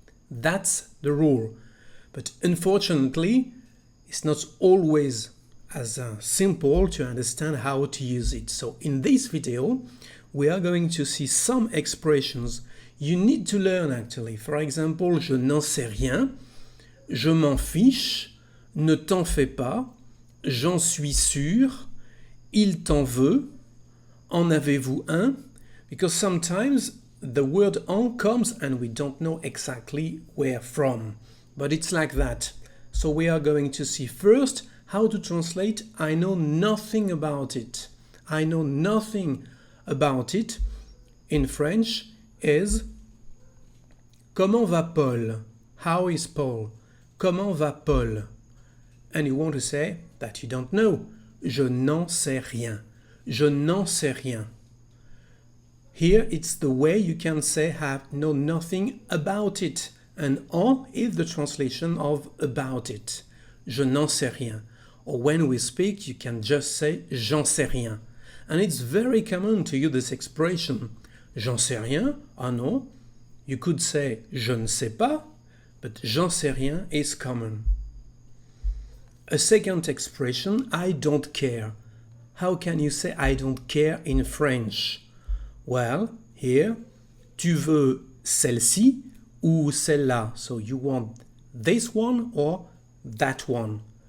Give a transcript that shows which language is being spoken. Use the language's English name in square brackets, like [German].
[English] That's the rule. But unfortunately, it's not always as simple to understand how to use it. So in this video, we are going to see some expressions you need to learn actually. For example, [French] je n'en sais rien, je m'en fiche, ne t'en fais pas, j'en suis sûr, il t'en veut, en avez-vous un? [English] Because sometimes the word en comes and we don't know exactly where from. But it's like that. So we are going to see first how to translate I know nothing about it. I know nothing about it in French is [French] comment va Paul? [English] How is Paul? [French] Comment va Paul? [English] And you want to say that you don't know. [French] Je n'en sais rien. Je n'en sais rien. [English] Here it's the way you can say have know nothing about it. And en is the translation of about it. [French] Je n'en sais rien. [English] Or when we speak, you can just say [French] j'en sais rien. [English] And it's very common to use this expression. [French] J'en sais rien? Ah non. [English] You could say [French] je ne sais pas, [English] but [French] j'en sais rien [English] is common. A second expression, I don't care. How can you say I don't care in French? Well, here, [French] tu veux celle-ci ou celle-là. [English] So you want this one or that one.